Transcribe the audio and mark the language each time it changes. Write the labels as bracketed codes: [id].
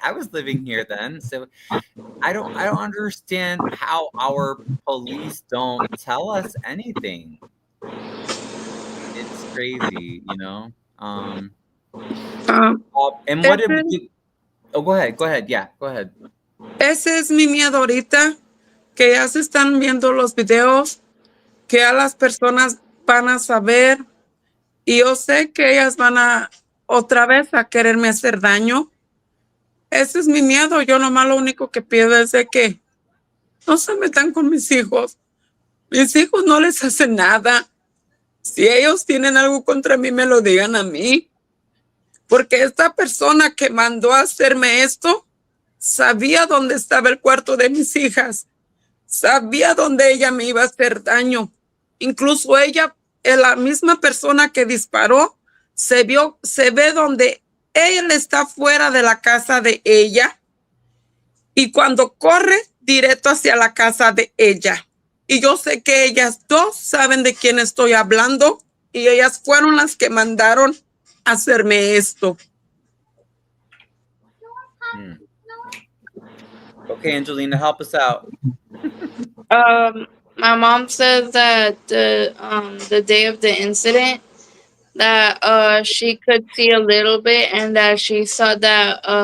[en] I was living here then. So I don't understand how our police don't tell us anything. It's crazy, And what did we Oh, go ahead. Yeah, go ahead. [es] Ese es mi miedo ahorita, que ya se están viendo los videos que a las personas van a saber y yo sé que ellas van a otra vez a quererme hacer daño. Ese es mi miedo. Yo nomás lo único que pido es de que no se metan con mis hijos. Mis hijos no les hacen nada. Si ellos tienen algo contra mí, me lo digan a mí. Porque esta persona que mandó a hacerme esto sabía dónde estaba el cuarto de mis hijas. Sabía dónde ella me iba a hacer daño. Incluso ella, la misma persona que disparó, se ve donde él está fuera de la casa de ella y cuando corre directo hacia la casa de ella. Y yo sé que ellas dos saben de quién estoy hablando y ellas fueron las que mandaron a hacerme esto. [en] Okay, Angelina, help us out. My mom says that the day of the incident that she could see a little bit and that she saw that